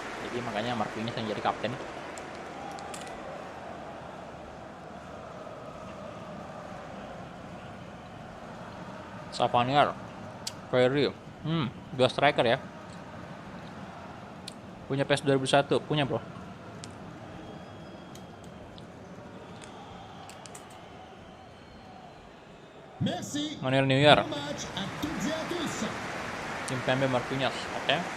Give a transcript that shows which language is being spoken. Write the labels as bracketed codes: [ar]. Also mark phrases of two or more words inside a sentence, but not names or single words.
[id] Jadi makanya Marquinhos yang jadi kapten. Savanier, Ferry, 2 striker ya. Punya PES 2001, punya bro. [fr] Merci. Manuel Neuer, Bon match à toutes et à tous. [id] Kimpembe, Marquinhos, oke.